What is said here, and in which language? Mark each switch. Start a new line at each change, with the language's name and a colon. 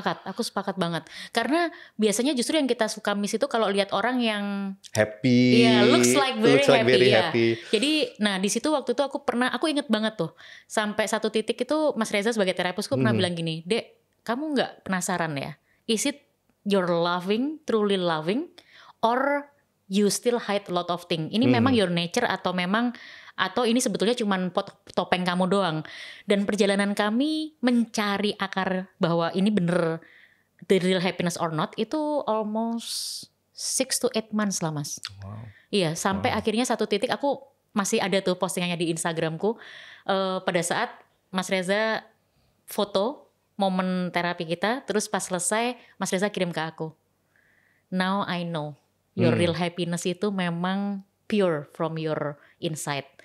Indonesian: Aku sepakat banget. Karena biasanya justru yang kita suka miss itu kalau lihat orang yang
English: happy, looks like very happy.
Indonesian: Jadi, nah di situ waktu itu aku inget banget tuh, sampai satu titik itu Mas Reza sebagai terapusku pernah bilang gini, Dek, kamu nggak penasaran ya?
English: Is it you're truly loving, or you still hide a lot of things?
Indonesian: Ini memang
English: your nature
Indonesian: atau ini sebetulnya cuman topeng kamu doang. Dan perjalanan kami mencari akar bahwa ini bener
English: the real happiness or not
Indonesian: itu
English: almost 6 to 8 months
Indonesian: lah Mas. Wow. Iya, sampai akhirnya satu titik aku masih ada tuh postingannya di Instagramku, pada saat Mas Reza foto momen terapi kita, terus pas selesai Mas Reza kirim ke aku,
English: now I know your real happiness
Indonesian: itu memang
English: pure from your inside.